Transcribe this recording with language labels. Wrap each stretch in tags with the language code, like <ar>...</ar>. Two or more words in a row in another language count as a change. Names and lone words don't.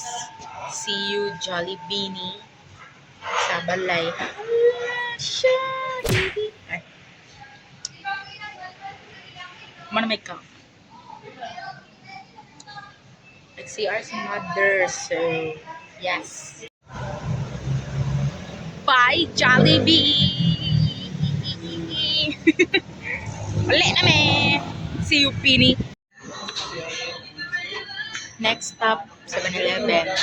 <en>See you,</en> <ceb>Jollibee sa balay. Jollibee. Ay. Kuma na may kaon. Nag-CR si mother,</ceb> <en>so yes. Bye, Jollibee!</en> <ceb>Uli na me!</ceb> <en>See you, Pini! Next stop, 7-Eleven.</en>